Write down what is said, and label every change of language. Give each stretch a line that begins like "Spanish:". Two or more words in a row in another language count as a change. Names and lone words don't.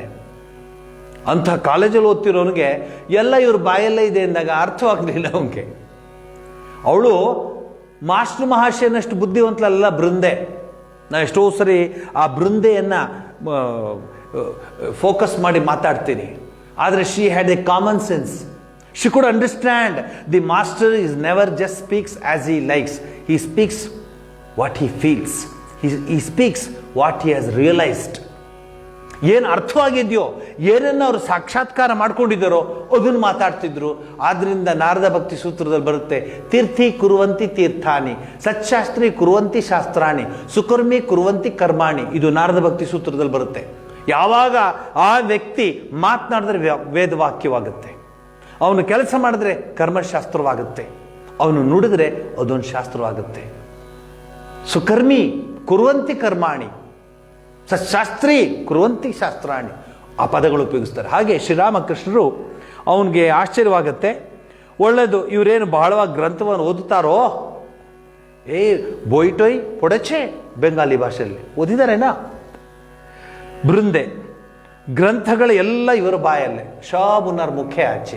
Kannada: ಅಂಥ ಕಾಲೇಜಲ್ಲಿ ಓದ್ತಿರೋನಿಗೆ ಎಲ್ಲ ಇವ್ರ ಬಾಯಲ್ಲೇ ಇದೆ ಅಂದಾಗ ಅರ್ಥವಾಗಲಿಲ್ಲ ಅವನಿಗೆ. ಅವಳು ಮಾಸ್ಟರ್ ಮಹಾಶಯನಷ್ಟು ಬುದ್ಧಿವಂತಲಲ್ಲ ಬೃಂದೆ. ನಾನು ಎಷ್ಟೋ ಸರಿ ಆ ಬೃಂದೆಯನ್ನು ಫೋಕಸ್ ಮಾಡಿ ಮಾತಾಡ್ತೀನಿ.
English: ಆದರೆ she had a common sense. she could understand the master is never just speaks as he likes. he speaks what he feels. he speaks what he has realised.
Kannada: ಏನು ಅರ್ಥವಾಗಿದೆಯೋ, ಏನನ್ನು ಅವರು ಸಾಕ್ಷಾತ್ಕಾರ ಮಾಡ್ಕೊಂಡಿದ್ದಾರೋ ಅದನ್ನು ಮಾತಾಡ್ತಿದ್ರು. ಆದ್ದರಿಂದ ನಾರದ ಭಕ್ತಿ ಸೂತ್ರದಲ್ಲಿ ಬರುತ್ತೆ,
Sanskrit: ತೀರ್ಥಿ ಕುರುವಂತಿ ತೀರ್ಥಾನಿ, ಸತ್ಶಾಸ್ತ್ರಿ ಕುರುವಂತಿ ಶಾಸ್ತ್ರಾಣಿ, ಸುಕರ್ಮಿ ಕುರುವಂತಿ ಕರ್ಮಾಣಿ.
Kannada: ಇದು ನಾರದ ಭಕ್ತಿ ಸೂತ್ರದಲ್ಲಿ ಬರುತ್ತೆ. ಯಾವಾಗ ಆ ವ್ಯಕ್ತಿ ಮಾತನಾಡಿದ್ರೆ ವೇದವಾಕ್ಯವಾಗುತ್ತೆ, ಅವನು ಕೆಲಸ ಮಾಡಿದ್ರೆ ಕರ್ಮಶಾಸ್ತ್ರವಾಗುತ್ತೆ, ಅವನು ನುಡಿದ್ರೆ ಅದೊಂದು ಶಾಸ್ತ್ರವಾಗುತ್ತೆ.
Sanskrit: ಸುಕರ್ಮಿ ಕುರುವಂತಿ ಕರ್ಮಾಣಿ, ಸತ್ಶಾಸ್ತ್ರಿ ಕುರುವಂತಿ ಶಾಸ್ತ್ರಾಣಿ,
Kannada: ಆ ಪದಗಳು ಉಪಯೋಗಿಸ್ತಾರೆ. ಹಾಗೆ ಶ್ರೀರಾಮಕೃಷ್ಣರು ಅವನಿಗೆ ಆಶ್ಚರ್ಯವಾಗುತ್ತೆ. ಒಳ್ಳೆಯದು, ಇವರೇನು ಬಹಳವಾಗಿ ಗ್ರಂಥವನ್ನು ಓದುತ್ತಾರೋ,
Bangla: বইটই পড়েছে
Kannada: ಬೆಂಗಾಲಿ ಭಾಷೆಯಲ್ಲಿ ಓದಿದಾರೇನಾ. ಬೃಂದೆ ಗ್ರಂಥಗಳ ಎಲ್ಲ ಇವರ ಬಾಯಲ್ಲೇ,
Bangla: সবউনার মুখে আছে.